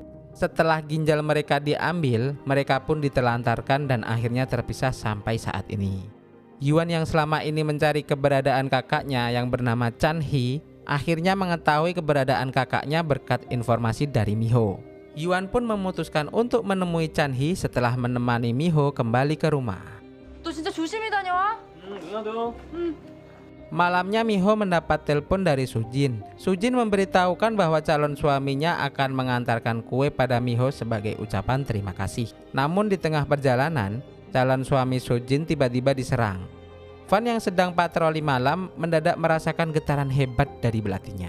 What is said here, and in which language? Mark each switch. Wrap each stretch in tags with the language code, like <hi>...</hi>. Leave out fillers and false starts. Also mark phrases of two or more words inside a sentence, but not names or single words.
<id>Setelah ginjal mereka diambil, mereka pun ditelantarkan dan akhirnya terpisah sampai saat ini. Yuan yang selama ini mencari keberadaan kakaknya yang bernama Chan Hee, akhirnya mengetahui keberadaan kakaknya berkat informasi dari Miho. Yuan pun memutuskan untuk menemui Chan Hee setelah menemani Miho kembali ke rumah.</id> <ko>너 진짜 조심히 다녀와. 누나도.</ko> <id>Malamnya Miho mendapat telepon dari Sujin. Sujin memberitahukan bahwa calon suaminya akan mengantarkan kue pada Miho sebagai ucapan terima kasih. Namun di tengah perjalanan, calon suami Sujin tiba-tiba diserang. Fan yang sedang patroli malam mendadak merasakan getaran hebat dari belatinya.</id>